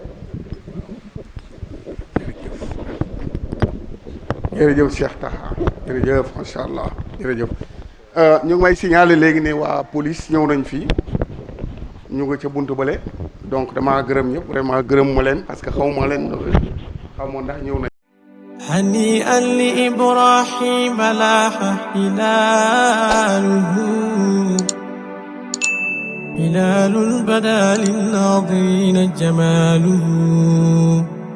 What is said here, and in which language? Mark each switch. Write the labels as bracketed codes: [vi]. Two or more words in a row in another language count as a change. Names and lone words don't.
[wo] jërëjëf Cheikh Taha jërëjëf [ar] ما شاء الله [wo] jërëjëf ñu ngi may signaler léegi ne waa police ñëw nañ fii ñu nga ca buntu bale donc damaa gërëm ñëpp vraiment gërëm ma leen [fr] parce que [wo] xaw ma leen xaw ma ndax ñëw nañ [ar] هنيئا لإبراهيم لاح هلاله هلال بدا للناظرين جماله